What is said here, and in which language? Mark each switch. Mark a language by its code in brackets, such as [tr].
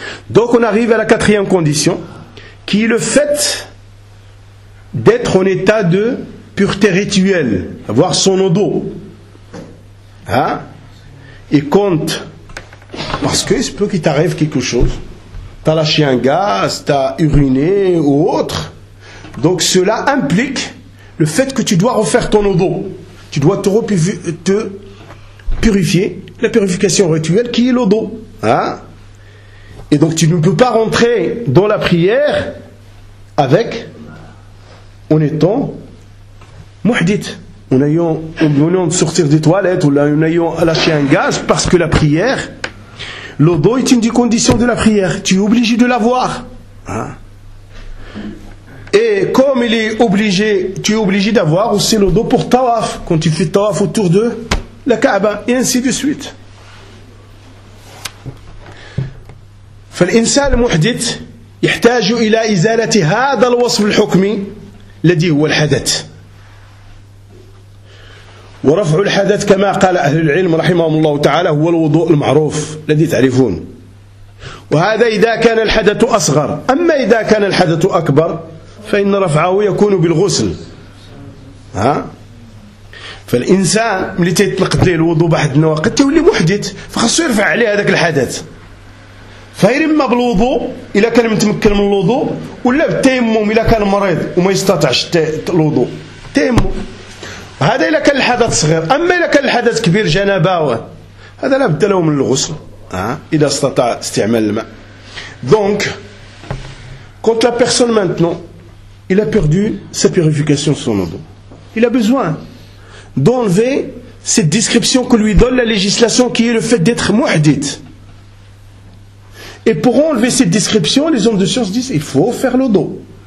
[fr] donc on arrive à la quatrième condition qui est le fait d'être en état de pureté rituelle avoir son odo hein et compte parce que il peut qu'il t'arrive quelque chose t'as lâché un gaz, t'as uriné ou autre. Donc cela implique le fait que tu dois refaire ton odo. Tu dois te purifier, la purification rituelle qui est l'odo. Hein? Et donc tu ne peux pas rentrer dans la prière avec, en étant mouhdit, en ayant besoin de sortir des toilettes, ou en ayant lâché un gaz, parce que la prière... L'odo est une des conditions de la prière. Tu es obligé de l'avoir. Hein? Et comme il est obligé, tu es obligé d'avoir aussi l'odo pour tawaf, quand tu fais tawaf autour de la Kaaba, et ainsi de suite. [ar] فالإنسان المحدث يحتاج إلى إزالة هذا الوصف الحكمي الذي هو الحدث. ورفع الحدث كما قال أهل العلم رحمهم الله تعالى هو الوضوء المعروف الذي تعرفون وهذا إذا كان الحدث أصغر أما إذا كان الحدث أكبر فإن رفعه يكون بالغسل ها فالإنسان ملي تيطلق ليه الوضوء بعد النواقض تولي محدث فخصو يرفع عليه هذاك الحدث فغير إما بالوضوء إلا كان متمكن من الوضوء ولا بالتيمم إلا كان مريض وما يستطعش الوضوء تيمم هذا إذا كان الحدث صغير أما إذا كان الحدث كبير جنباوه هذا لا بد له من الغسل إذا استطاع استعمال الماء [fr] donc quand la personne maintenant il a perdu sa purification son odo il a besoin d'enlever cette description que lui donne la législation, qui est le fait d'être mouhdit. Et pour enlever cette description, les hommes de science disent il faut faire le dos.